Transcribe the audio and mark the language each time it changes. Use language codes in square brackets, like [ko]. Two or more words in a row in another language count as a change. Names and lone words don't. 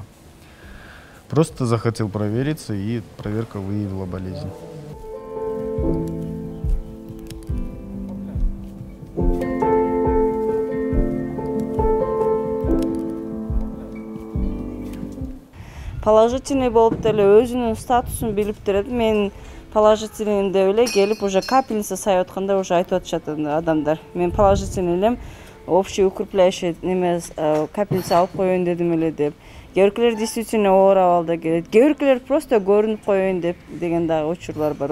[ru] Просто захотел провериться, и проверка выявила болезнь. [ky] Положительный болуп деле өзүнүн статусун билип турат. Мен положительный деп эле келип уже капельница сайып атканда уже айтып атышат адамдар. Мен положительный элем, [ru] общий укрепляющий [ky] неме капельница алып коеюн дедим эле деп. Кээ биркилер действительно оор абалда келет. Кээ биркилер просто көрүнүп коеюн деп деген дагы учурлар бар.